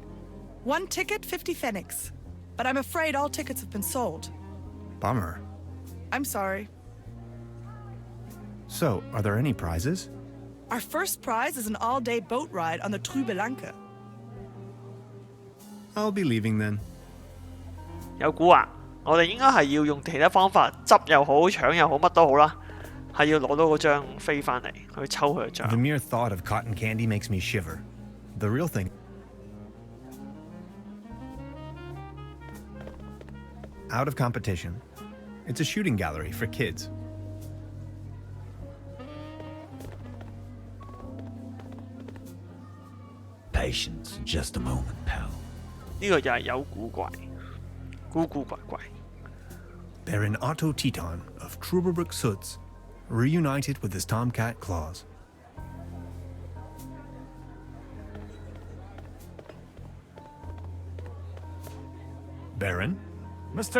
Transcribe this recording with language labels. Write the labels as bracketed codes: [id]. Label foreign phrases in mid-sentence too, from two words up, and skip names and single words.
[en] One ticket, 50 pfennigs. But I'm afraid all tickets have been sold. Bummer. I'm sorry. So, are there any prizes? Our first prize is an all-day boat ride on the Truberbrook. I'll be leaving then. [yue] 有估啊！我哋應該係要用其他方法執又好、搶又好，乜都好啦，係要攞到嗰張飛翻嚟去抽佢嘅 [en] The [yue] 獎。 [en] mere thought of cotton candy makes me shiver. The real thing... Out of competition. It's a shooting gallery for kids. Patience, just a moment, pal. [yue] 呢個又係有古怪，古古怪怪。 [en] Baron Otto Teton of Truberbrook Suds, reunited with his tomcat claws. Baron, Mr.